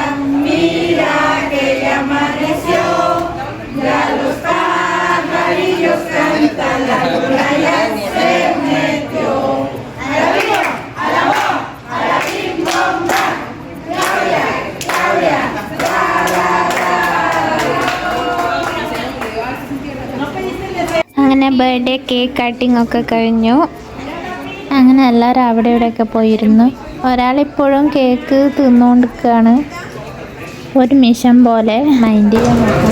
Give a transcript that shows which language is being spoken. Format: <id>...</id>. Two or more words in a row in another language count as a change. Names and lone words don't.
<es>Mira que ya amaneció. Ya los pajarillos cantan, la luna ya se metió. ¡Alabío! ¡Alabó! ¡Alabín, bomba! ¡Claudia! ¡Claudia! ¡Ra, ra, ra!</es> <ml>അങ്ങനെ</ml> <en>birthday cake cutting</en> <ml>ഒക്കെ കഴിഞ്ഞു. അങ്ങനെ എല്ലാവരും അവിടെ ഇവിടെയൊക്കെ പോയിരുന്നു. ഒരാളിപ്പോഴും കേക്ക് തിന്നുകൊണ്ടിരിക്കുകയാണ്. ഒരു മിഷൻ പോലെ മൈൻഡ് ചെയ്യാൻ നോക്കാം.</ml>